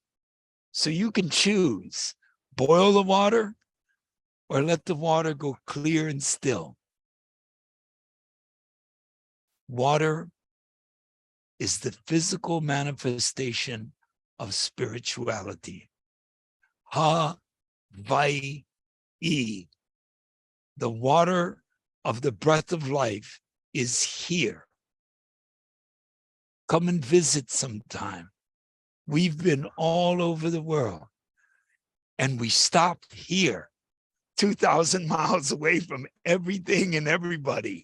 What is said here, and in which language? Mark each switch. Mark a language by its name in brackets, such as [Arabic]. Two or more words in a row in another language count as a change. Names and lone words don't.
[English] So you can choose, boil the water or let the water go clear and still. Water is the physical manifestation of spirituality. Ha-vai-e. The water of the breath of life is here. Come and visit sometime. We've been all over the world, and we stopped here, 2,000 miles away from everything and everybody.